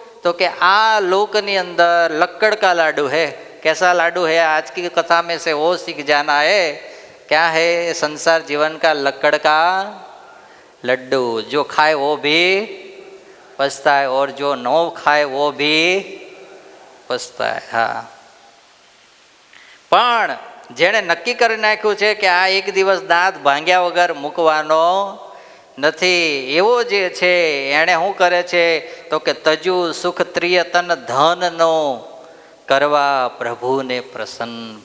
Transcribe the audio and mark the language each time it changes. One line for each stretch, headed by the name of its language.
Gujarati: તો કે આ લોકની અંદર લક્કડ કા લાડુ है.
Hindi: कैसा लाडू है? आज की कथा में से वो सीख जाना है. क्या है? संसार जीवन का लक्कड़ का लड्डू. जो खाए वो भी पछता है और जो न खाए वो भी पछता है.
Gujarati: હા, પણ જેણે નક્કી કરી નાખ્યું છે કે આ એક દિવસ દાંત ભાંગ્યા વગર મૂકવાનો નથી, એવો જે છે એણે શું કરે છે? તો કે તજુ સુખ ત્રિયતન ધનનો કરવા પ્રભુને પ્રસન્ન.